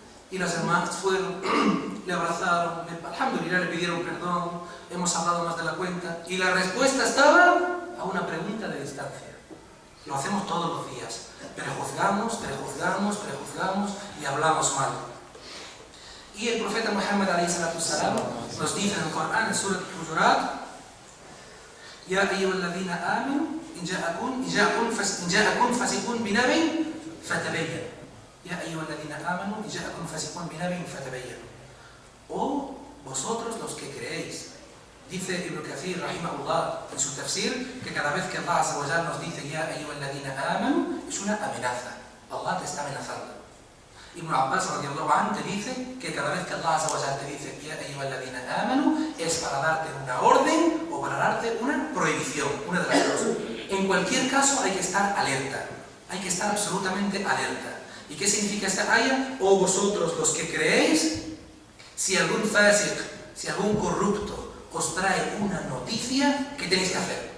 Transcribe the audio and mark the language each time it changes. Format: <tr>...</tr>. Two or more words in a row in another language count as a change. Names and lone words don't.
<es>Y las hermanas fueron, le abrazaron, alhamdulillah, le pidieron perdón, hemos hablado más de la cuenta. Y la respuesta estaba a una pregunta de distancia. Lo hacemos todos los días. Prejuzgamos y hablamos mal. Y el profeta Muhammad</es> <ar>عليه الصلاة والسلام</ar> <es>nos dice en el Corán, en Surat al-Hujurat:</es> <ar>يا أيها الذين آمنوا إن جاءكم فاسق بنبإ فتبينوا. يا أيها الذين آمنوا إن جاءكم فاسق بنبإ فتبينوا.</ar> <es>O vosotros los que creéis. Dice Ibn Kathir, rahimahullah, en su tafsir, que cada vez que</es> <ar>الله عز وجل</ar> <es>nos dice</es> <ar>يا أيها الذين آمنوا,</ar> <es>es una amenaza. Allah te está amenazando. Ibn Abbas</es> <ar>رضي الله عنه</ar> <es>te dice que cada vez que</es> <ar>الله عز وجل</ar> <es>te dice</es> <ar>يا أيها الذين آمنوا,</ar> <es>es para darte una orden o para darte una prohibición, una de las dos. En cualquier caso hay que estar alerta, hay que estar absolutamente alerta. ¿Y qué significa esta aya? O vosotros los que creéis, si algún fasiq, si algún corrupto os trae una noticia, ¿qué tenéis que hacer?</es>